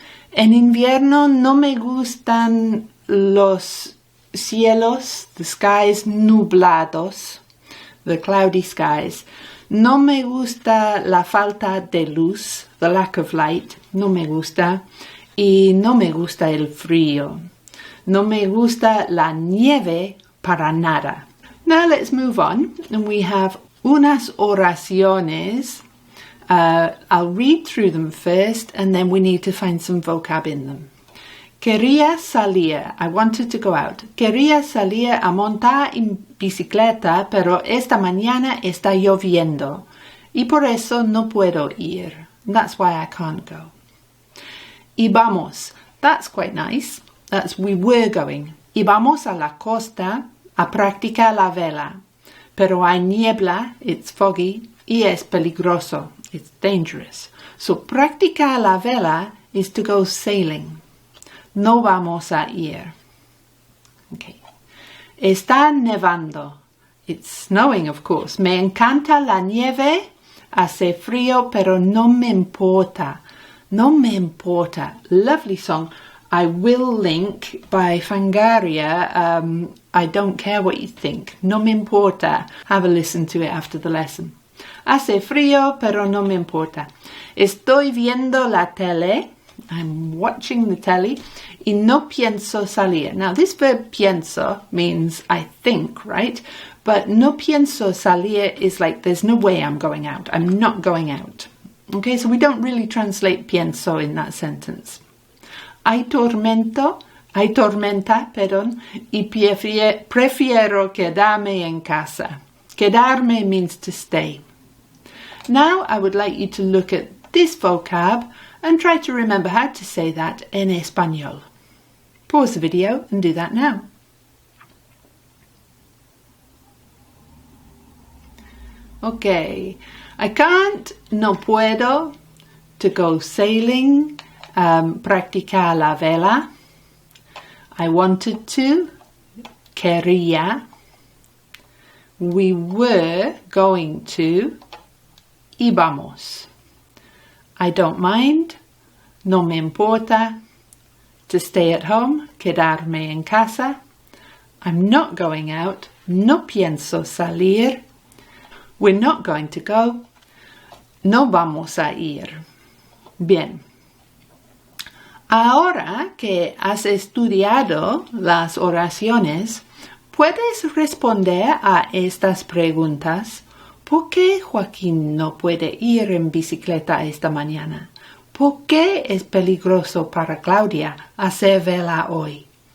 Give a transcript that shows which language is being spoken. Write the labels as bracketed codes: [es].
[es] En invierno no me gustan los cielos, [en] the skies [es] nublados, [en] the cloudy skies. [es] No me gusta la falta de luz, [en] the lack of light. [es] No me gusta. Y no me gusta el frío. No me gusta la nieve para nada. [en] Now let's move on, and we have [es] unas oraciones. [en] I'll read through them first, and then we need to find some vocab in them. [es] Quería salir. [en] I wanted to go out. [es] Quería salir a montar en bicicleta, pero esta mañana está lloviendo, y por eso no puedo ir. [en] That's why I can't go. [es] Y vamos. [en] That's quite nice. That's we were going. [es] Y vamos a la costa a practicar la vela. Pero hay niebla, [en] it's foggy, [es] y es peligroso, [en] it's dangerous. So [es] practicar la vela [en] is to go sailing. [es] No vamos a ir. Okay. Está nevando. [en] It's snowing, of course. [es] Me encanta la nieve. Hace frío, pero no me importa. No me importa. [en] Lovely song. I will link by Fangaria. I don't care what you think. [es] No me importa. [en] Have a listen to it after the lesson. [es] Hace frío, pero no me importa. Estoy viendo la tele. [en] I'm watching the telly. [es] Y no pienso salir. [en] Now, this verb pienso means I think, right? But [es] no pienso salir [en] is like there's no way I'm going out. I'm not going out. Okay, so we don't really translate pienso in that sentence. [es] Hay tormenta, y prefiero quedarme en casa. [en] Quedarme means to stay. Now I would like you to look at this vocab and try to remember how to say that [es] en español. [en] Pause the video and do that now. Okay, I can't, [es] no puedo, [en] to go sailing, [es] practicar la vela. [en] I wanted to, quería. We were going to, íbamos. I don't mind, [es] no me importa. [en] To stay at home, [es] quedarme en casa. [en] I'm not going out, [es] no pienso salir. [en] We're not going to go, [es] no vamos a ir. Bien. Ahora que has estudiado las oraciones, puedes responder a estas preguntas. ¿Por qué Joaquín no puede ir en bicicleta esta mañana? ¿Por qué es peligroso para Claudia hacer vela hoy?